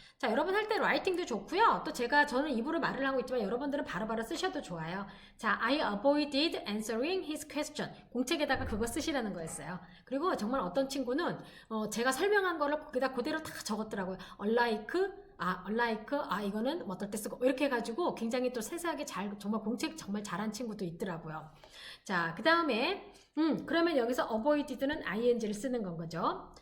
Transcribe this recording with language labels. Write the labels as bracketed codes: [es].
[ko] 자, 여러분 할 때 라이팅도 좋고요. 또 저는 입으로 말을 하고 있지만 여러분들은 바로바로 쓰셔도 좋아요. [en] 자, I avoided answering his question. [ko] 공책에다가 그거 쓰시라는 거였어요. 그리고 정말 어떤 친구는 제가 설명한 거를 거기다 그대로 다 적었더라고요. unlike, 이거는 어떨 때 쓰고 이렇게 해가지고 굉장히 또 세세하게 정말 공책 정말 잘한 친구도 있더라고요. 자, 그 다음에 그러면 여기서 avoided는 ing를 쓰는 건 거죠.